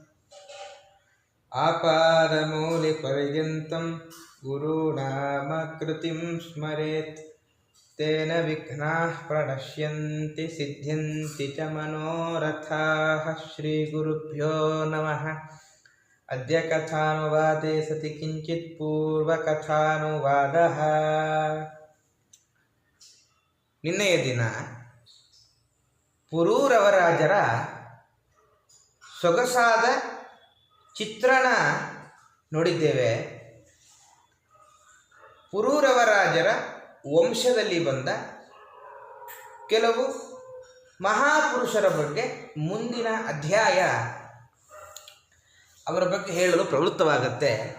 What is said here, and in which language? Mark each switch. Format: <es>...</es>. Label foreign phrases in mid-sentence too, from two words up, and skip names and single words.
<sa>आपादमौलिपर्यन्तं गुरूणामकृतिं स्मरेत् तेन विघ्नाः प्रणश्यन्ति सिद्ध्यन्ति च मनोरथाः श्रीगुरुभ्यो नमः। अद्य कथानुवादे सति किञ्चित् पूर्वकथानुवादः।</sa> <kn>ನಿನ್ನೆಯ ದಿನ ಪುರೂರವರಾಜರ ಸೊಗಸಾದ ಚಿತ್ರಣ ನೋಡಿದ್ದೇವೆ. ಪುರೂರವರಾಜರ ವಂಶದಲ್ಲಿ ಬಂದ ಕೆಲವು ಮಹಾಪುರುಷರ ಬಗ್ಗೆ ಮುಂದಿನ ಅಧ್ಯಾಯ ಅವರ ಬಗ್ಗೆ ಹೇಳಲು ಪ್ರವೃತ್ತವಾಗುತ್ತೆ.</kn>